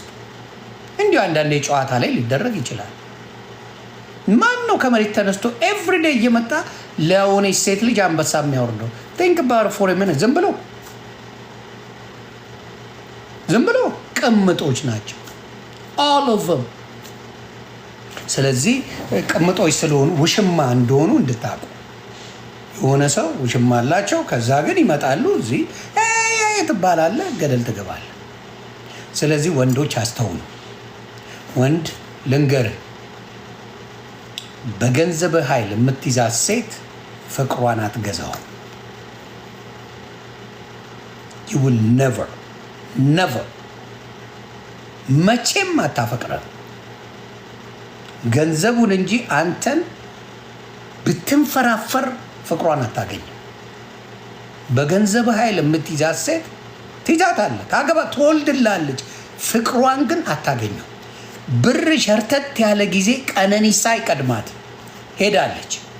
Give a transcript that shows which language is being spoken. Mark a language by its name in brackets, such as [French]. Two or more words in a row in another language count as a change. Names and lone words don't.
[Amharic] እንዲሁ አንዳንዴ ጨዋታ ላይ ሊደረግ ይችላል። ማን ነው ከመሬት ተነስቶ ኤቭሪዴይ እየመጣ ለሆነች ሴት ልጅ አንበሳ የሚያወርደው? [English] think bar for minute። [Amharic] ዝም ብሎ ቅምጦች ናቸው [English] all of them። [Amharic] ስለዚህ ቅምጦች ስለሆኑ ውሽማ እንደሆኑ እንድታቁ። የሆነ ሰው ውሽማ አላቸው። ከዛ ግን ይመጣሉ እዚህ ትባላለህ፣ ገደል ትገባለህ። ስለዚህ ወንዶች አስተውሉ። ወንድ ልንገርህ፣ በገንዘብ ኃይል የምትይዛት ሴት ፍቅሯን አትገዛውም። [English] you will never [Amharic] መቼም አታፈቅረን ገንዘቡን እንጂ አንተን ብትንፈራፈር ፍቅሯን አታገኝም። በገንዘብ ኃይል የምትይዛት ሴት ትይዛታለህ፣ ታገባ፣ ትወልድላለች። ፍቅሯን ግን አታገኘው። ብር ሸርተት ያለ ጊዜ ቀነኒሳ ይቀድማት ሄዳለች።